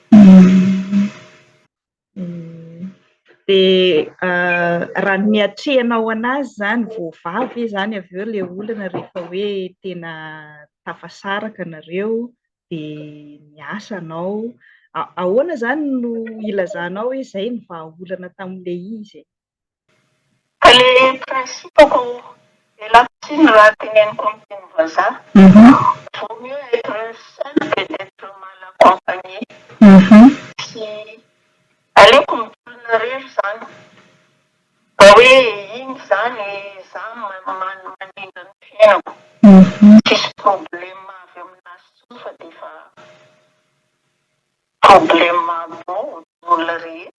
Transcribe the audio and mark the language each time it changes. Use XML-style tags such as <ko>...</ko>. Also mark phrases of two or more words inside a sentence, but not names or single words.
<mg>dia raha ny atrehanao anazy zany voavavy zany avy eo ilay olana rehefa hoe tena tafasaraka nareo dia niasa anao ahoana zany no ilazanao hoe izay ny vahaolana tamin'ilay izy ka le principako elatsiny raha teneniko amin'ny teny vazaha</mg> <fr>vaut mieux être seul que d'être mal accompagné</fr> <mg>sy aleoko mitolona rery zany mba hoe iny zany za manindra ny fiainako tsisy problema avy aminazy tsony fa dia efa problema olona rehetra</mg>